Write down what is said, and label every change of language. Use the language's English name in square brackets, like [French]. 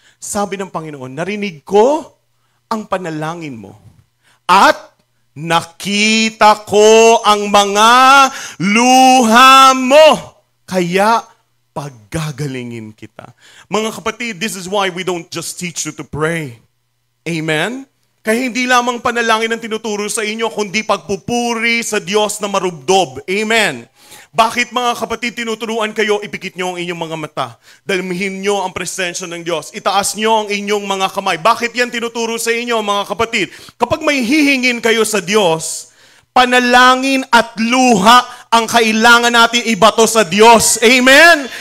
[Filipino] Sabi ng Panginoon, narinig ko ang panalangin mo. At nakita ko ang mga luha mo. Kaya paggagalingin kita. [English] Mga kapatid, this is why we don't just teach you to pray. Amen? [Filipino] Kaya hindi lamang panalangin ang tinuturo sa inyo, kundi pagpupuri sa Diyos na marubdob. Amen. Bakit mga kapatid tinuturuan kayo, ipikit nyo ang inyong mga mata. Dalmihin nyo ang presensya ng Diyos. Itaas nyo ang inyong mga kamay. Bakit yan tinuturo sa inyo mga kapatid? Kapag may hihingin kayo sa Diyos, panalangin at luha ang kailangan natin ibato sa Diyos. Amen?